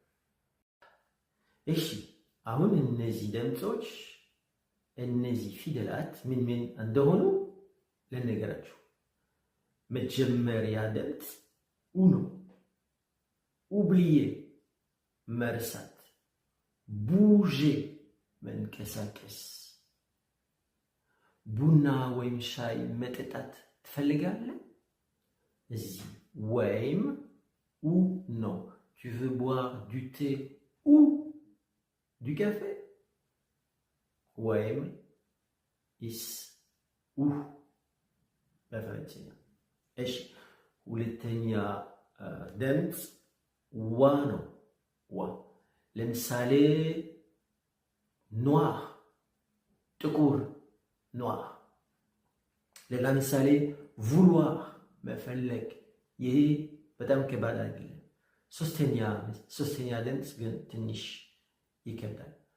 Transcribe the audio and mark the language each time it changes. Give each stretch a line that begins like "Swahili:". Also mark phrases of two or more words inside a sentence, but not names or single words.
Amharic: እሺ አሁን እነዚህ ድምፆች እነዚህ ፊደላት ምን ምን እንደሆኑ ልነገራችሁ። መጀመሪያ ድምፅ ኡ ነው። ኡብሊዬ መርሳት። ቡዤ መንቀሳቀስ። ቡና ወይም ሻይ መጠጣት ትፈልጋለህ? እዚህ ወይም ኡ ነው።
French: Tu veux boire du thé ou du café?
Amharic: ወይም ኢስ ኡ በፈረንሰኛ። እሺ ሁለተኛ ድምፅ ዋ ነው። ዋ ለምሳሌ ኗር ጥቁር ኗር። ሌላ ምሳሌ ቭሉዋር መፈለግ። ይሄ በጣም ከባድ አይደለም። ሶስተኛ ድምፅ ግን ትንሽ ይከብዳል።